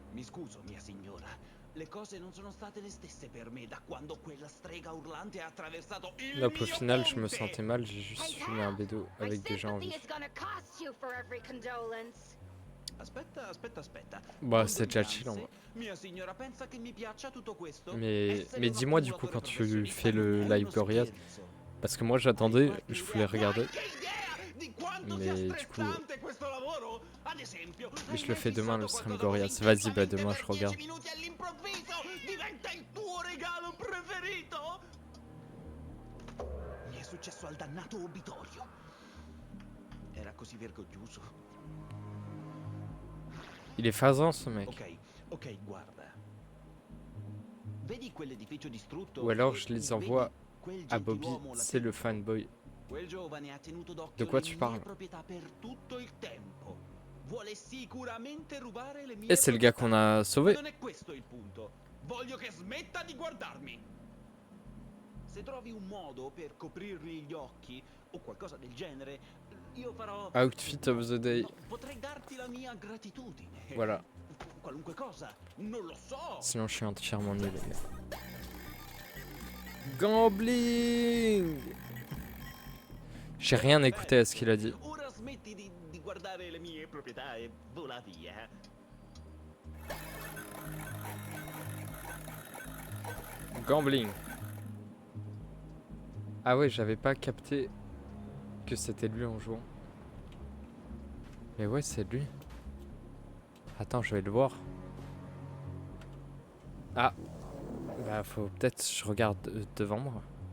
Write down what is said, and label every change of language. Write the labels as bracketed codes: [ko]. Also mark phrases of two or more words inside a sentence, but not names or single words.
[it] scuso, mia signora. Le cose non sono state le stesse per me da quando quella strega urlante ha attraversato il [fr] Donc au [it] mio [fr] final, je me [it] ponte. [fr] sentais mal, j'ai juste [en] Hey, [fr] fumé un [en] Hal, [fr] bédo [en] my [fr] avec des gens en [en] sympathy [fr] vie. [en] is gonna cost you for every condolence. [it] Aspetta. [fr] Bah, c'est déjà chill en vrai. [it] Condoglianze? Mia signora pensa che mi piaccia tutto questo? [fr] Mais [it] Essere un [fr] dis-moi du coup [it] accumulatore [fr] quand tu [it] professionista [fr] fais le [it] non è [fr] live [it] uno [fr] Gorillaz, [it] scherzo. [fr] parce que moi [it] Hai [fr] j'attendais, [it] qualche [fr] je voulais [it] idea? [fr] regarder, [it] Qualche idea di quanto sia [fr] mais du coup, [it] stressante questo lavoro? Ad esempio, [fr] mais [it] hai [fr] je le [it] mai [fr] fais demain le [it] fissato [fr] stream [it] qualcosa così [fr] Gorillaz. Vas-y, bah [it] intensamente [fr] demain je [it] per 10 [fr] regarde. [it] minuti all'improvviso? Diventa il tuo regalo preferito? Mi è successo al dannato obitorio. Era così vergognoso. [fr] Il est phasant ce mec. [it] Ok, guarda. Vedi quell'edificio distrutto? [fr] Ou alors [it] E [fr] je les [it] vedi [fr] envoie [it] quel [fr] à Bobby, [it] gentiluomo [fr] c'est le [it] latino? [fr] fanboy. [it] Quel giovane ha tenuto d'occhio [fr] De quoi [it] le [fr] tu [it] mie [fr] parles? [it] proprietà per tutto il tempo. Vuole sicuramente rubare le mie [fr] Et c'est le gars [it] proprietà. [fr] qu'on a [it] Ma [fr] sauvé. [it] non è questo il punto. Voglio che smetta di guardarmi. Se trovi un modo per coprirgli gli occhi o qualcosa del genere, io farò... [en] Outfit of the day. [it] No, potrei darti la mia gratitudine. [fr] Voilà. [it] Qualunque cosa, non lo so. [fr] Sinon je suis entièrement nul les gars. Gambling. J'ai rien écouté à ce qu'il a dit. [it] Ora smetti di guardare le mie proprietà e vola via. [fr] Gambling. Ah ouais, j'avais pas capté que c'était lui en jouant. Mais ouais, c'est lui. Attends, je vais le voir. Ah. Bah faut peut-être je regarde devant moi.